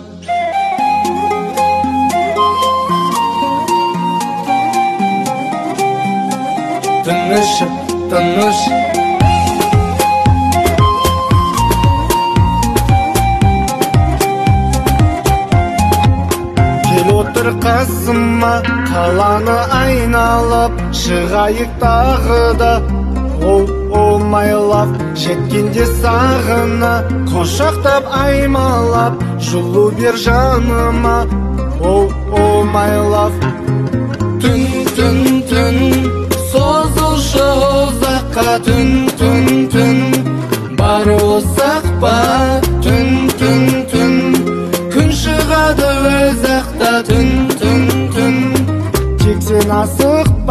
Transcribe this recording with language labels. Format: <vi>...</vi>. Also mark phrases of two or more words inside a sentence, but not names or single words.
<kk>Тыныш, тыныш. Отыр қасыма, қаланы айналып, шығайық тағы да.</kk> <en>Oh, oh my love,</en> <kk>жеткенде сағына, құшақтап аймалап, жылу бер жаныма.</kk> <en>Oh, oh my love.</en> <kk>Түн, түн, түн, созылшы ұзаққа, түн, түн, түн, бар осақ па, түн, түн, түн. Күн шығады өз ақта, түн, түн, түн, тек сен асықпа.</kk>